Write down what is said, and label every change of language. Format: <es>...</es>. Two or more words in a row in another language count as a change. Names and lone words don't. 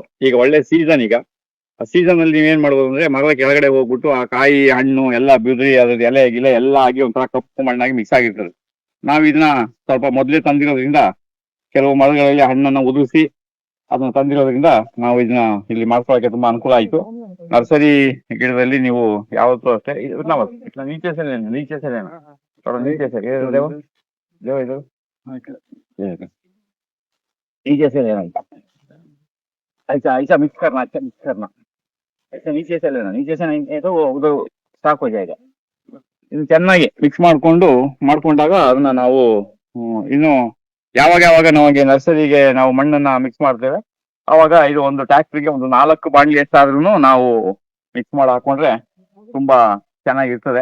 <kn>ಈಗ ಒಳ್ಳೆ ಸೀಸನ್, ಈಗ ಆ ಸೀಸನ್ ಅಲ್ಲಿ ನೀವೇನ್ ಮಾಡ್ಬೋದು ಅಂದ್ರೆ ಮರದ ಕೆಳಗಡೆ ಹೋಗ್ಬಿಟ್ಟು ಆ ಕಾಯಿ ಹಣ್ಣು ಎಲ್ಲ ಬಿಡ್ರಿ ಅದ್ರ ಎಲೆ ಗಿಲೆ ಎಲ್ಲ ಆಗಿ ಒಂಥರ ಕಪ್ಪು ಮಣ್ಣಾಗಿ ಮಿಕ್ಸ್ ಆಗಿರ್ತದೆ. ನಾವ್ ಇದನ್ನ ಸ್ವಲ್ಪ ಮೊದಲೇ ತಂದಿರೋದ್ರಿಂದ ಕೆಲವು ಮರಗಳಲ್ಲಿ ಹಣ್ಣನ್ನ ಉದುರಿಸಿ ಅದನ್ನ ತಂದಿರೋದ್ರಿಂದ ನಾವು ಇದನ್ನ ಇಲ್ಲಿ ಮಾಡ್ಕೊಳ್ಳೋಕೆ ತುಂಬಾ ಅನುಕೂಲ ಆಯ್ತು. ನರ್ಸರಿ ಗಿಡದಲ್ಲಿ ನೀವು ಯಾವತ್ತೂ ಅಷ್ಟೇ ನೀಚೆ ಸರಿ</kn> <hi>नीचे से लेना, ऐसा ऐसा मिक्स करना, अच्छा मिक्स करना, ऐसा नीचे से लेना, नीचे से नहीं तो उधर ಸ್ಟಾಕ್ हो जाएगा.</hi> <kn>ಇನ್ನು ಚೆನ್ನಾಗಿ ಮಿಕ್ಸ್ ಮಾಡ್ಕೊಂಡಾಗ ಅದನ್ನ ನಾವು ಇನ್ನು ಯಾವಾಗ ನಮಗೆ ನರ್ಸರಿಗೆ ನಾವು ಮಣ್ಣನ್ನ ಮಿಕ್ಸ್ ಮಾಡ್ತೇವೆ ಅವಾಗ ಇದು ಒಂದು ಟ್ಯಾಕ್ಟ್ರಿಗೆ ಒಂದು 4 ಬಾಣ್ಲಿ ಎಷ್ಟಾದ್ರೂ ನಾವು ಮಿಕ್ಸ್ ಮಾಡಿ ಹಾಕೊಂಡ್ರೆ ತುಂಬಾ ಚೆನ್ನಾಗಿರ್ತದೆ.</kn>